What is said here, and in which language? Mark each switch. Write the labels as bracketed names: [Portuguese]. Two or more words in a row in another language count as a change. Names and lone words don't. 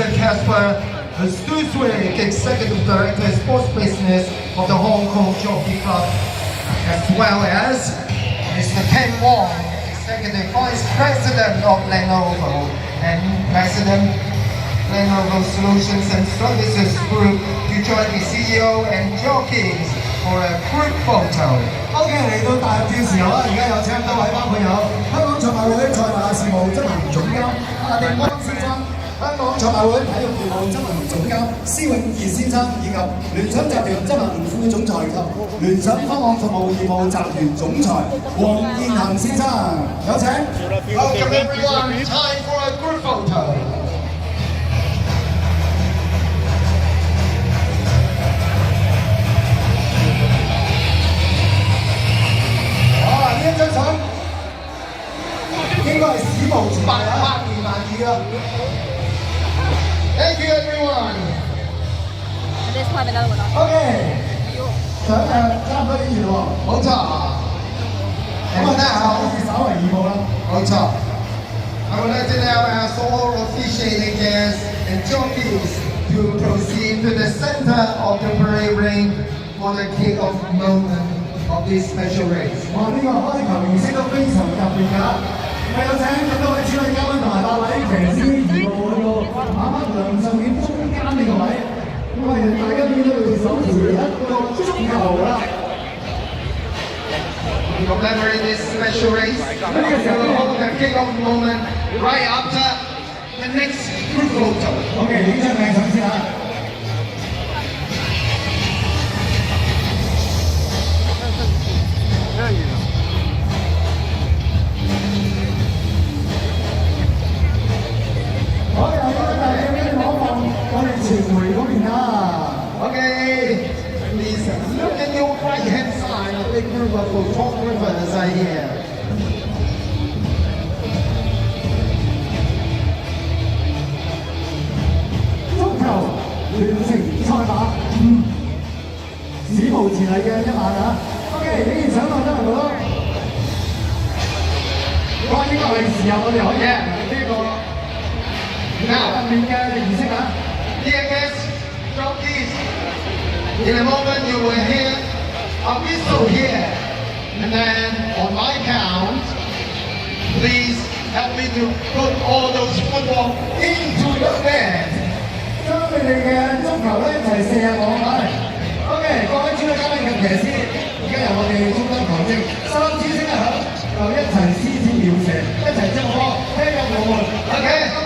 [English] Casper Stuswick, Executive Director of Sports Business of the Hong Kong Jockey Club, as well as Mr. Ken Wong, Executive Vice President of Lenovo and President Lenovo Solutions and Services Group, to join the CEO and jockeys for a group photo. [Cantonese] OK，嚟到大合照時候啦，而家有請多位包括有香港賽馬會賽馬事務執行總監阿定安先生、香港賽馬會體育業務執行總監施永傑先生，以及聯想集團執行副總裁及聯想方案服務業務集團總裁黃燕恒先生，有請。 [English] Welcome everyone. Time for a group photo. [Cantonese] 呢一張相應該係史無前例啊！百年難遇啊 [English] Thank you everyone. Let's climb another one up. [Cantonese] OK， 相差唔多幾遠喎。冇錯。咁啊， now 稍為移步啦。 [English] 冇錯。I would like to now ask all officiating guests and jockeys to proceed to the center of the parade ring for the kick-off moment of this special race. [Cantonese] 哇！呢個開球儀式都非常特別㗎。我有請咁多位主禮嘉賓同埋8位騎師移步去到馬匹梁上面中間呢個位。咁我哋大家見到佢手持一個足球啦。 [English] To commemorate this special race, we will hold the kick-off moment right after the next group photo. [Cantonese] OK，影張靚相先啊！好，由呢個大鏡咧攞放我哋傳媒嗰邊啦。 [English] Okay, please look at your right-hand side. A big group of photographers are here. [Cantonese] 足球聯成賽馬，史無前例嘅一晚啊！OK，影完相落得嚟好。哇！應該係時候我哋可以呢個入面嘅儀式啊！ [English] Dear guests, jockeys, in a moment you will hear a whistle here, and then on my count, please help me to put all those football into the bed. [Cantonese] 將你哋嘅足球咧一齊射入網下嚟。OK， 各位主禮嘉賓及騎師，而家由我哋中間旁證3支聲一響，就一齊施展妙射，一齊將個波踢入龍門。 Okay.